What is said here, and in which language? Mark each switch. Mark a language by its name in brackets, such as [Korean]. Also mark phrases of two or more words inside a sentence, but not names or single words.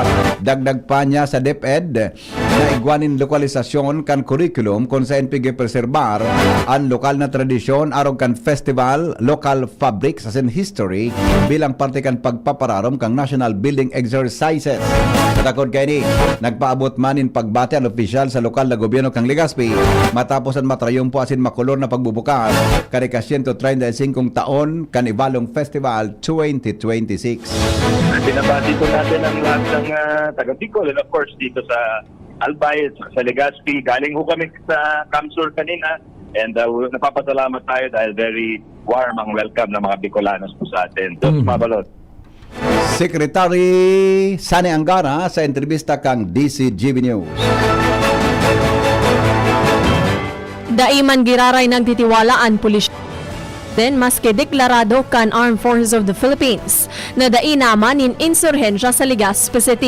[Bikol] Dagdag pa niya sa DepEd na igwanin lokalisasyon kan curriculum kung saan preserbar ang lokal na tradisyon arong kan festival, [English] local fabrics [Bikol] asin history bilang parte kan pagpapararom kang [English] national building exercises. [Bikol] Katakod kay ni, nagpaabot manin pagbate ang opisyal sa lokal na gobyerno kang Legazpi matapos ang matrayumpo asin makulor na pagbubukas karika 135 taon kan Ibalong Festival 2026. [Filipino] Binabati po natin ang lahat ng taga Bicol [English] and of course [Filipino] dito sa Albay, sa Legazpi. Galing ho kami sa Kamsur kanina and napapasalamat tayo dahil [English] very warm [Filipino] ang welcome ng mga Bicolanos po sa atin. So, [Bikol] mabalot. Secretary Sani Angara sa entrevista kang DCGB News. Daiman giraray nagtitiwalaan pulis din maski deklarado kan Armed Forces of the Philippines na naman in insurhensya sa Legazpi City.